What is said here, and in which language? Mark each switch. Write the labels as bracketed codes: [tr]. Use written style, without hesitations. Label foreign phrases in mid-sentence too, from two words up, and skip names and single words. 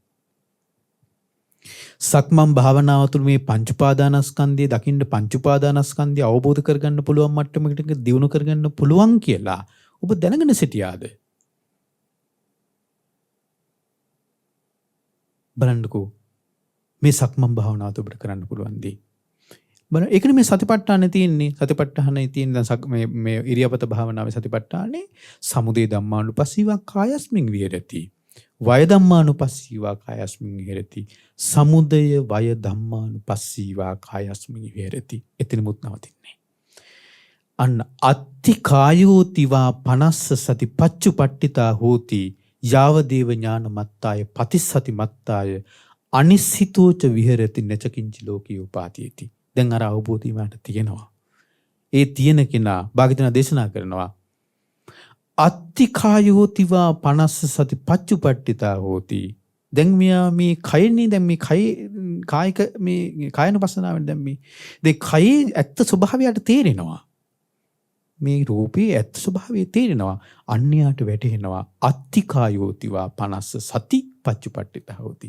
[si] සක්මන් භාවනාව තුළ මේ පංච උපාදානස්කන්ධය දකින්න පංච උපාදානස්කන්ධය අවබෝධ කරගන්න පුළුවන් මට්ටමකට දියුණු කරගන්න පුළුවන් කියලා ඔබ දැනගෙන සිටියාද? බලන්නකෝ මේ සක්මන් භාවනාවත් ඔබට කරන්න පුළුවන් දී. බලන්න ඒකනේ මේ සතිපට්ඨානේ තියෙන්නේ. සතිපට්ඨානේ තියෙන දැන් මේ ඉරියාපත භාවනාවේ සතිපට්ඨානේ [pi] සමුදය ධම්මානුපස්සීවා කායස්මින් විහෙරති. වය ධම්මානුපස්සීවා කායස්මින් විහෙරති. සමුදය වය ධම්මානුපස්සීවා කායස්මින් විහෙරති. [si] එතනමුත් නවතින්නේ. [pi] අන්න අත්ති කායෝතිවා 50 සති පච්චුපට්ඨිතා හෝති යාවදේව ඥානමත්තාය පතිස්සති මත්තාය අනිස්සිතෝච විහෙරති නචකින්ච ලෝකී උපාදීති. [si] දැන් අර අවබෝධය මට තියෙනවා. ඒ තියෙන කෙනා භාග්‍යවතුන් දේශනා කරනවා [pi] අත්ති කායෝතිවා 50 සති පච්චුපට්ඨිතා හෝති. [si] දැන් මෙයා මේ කයනේ දැන් මේ කායික මේ කායනුපස්සනාවෙන් දැන් මේ කයේ ඇත්ත ස්වභාවයට තේරෙනවා. මේ රූපේ ඇත්ත ස්වභාවය තේරෙනවා. අන්‍යයට වැටහෙනවා. [pi] අත්තිකායෝතිවා 50 සති පච්චුපට්ඨිතා හෝති.